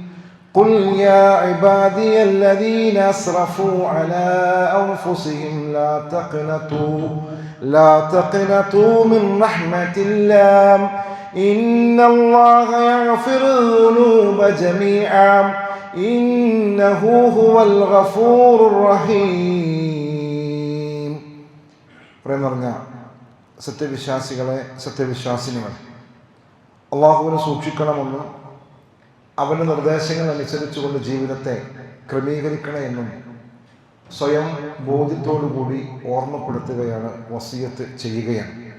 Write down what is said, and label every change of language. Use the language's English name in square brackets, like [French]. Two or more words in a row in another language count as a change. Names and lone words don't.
[Arabic] قل يا عبادي الذين أسرفوا على أنفسهم لا تقنطوا من رحمة الله إن الله يغفر الذنوب جميعا إنه هو الغفور الرحيم. [Malayalam] പ്രിയമുള്ള സത്യവിശ്വാസിനികൾ, അള്ളാഹുവിനെ സൂക്ഷിക്കണമെന്നും അവൻ്റെ നിർദ്ദേശങ്ങൾ അനുസരിച്ചുകൊണ്ട് ജീവിതത്തെ ക്രമീകരിക്കണമെന്നും സ്വയം ബോധ്യത്തോടുകൂടി ഓർമ്മപ്പെടുത്തുകയാണ്, വസിയത്ത് ചെയ്യുകയാണ്.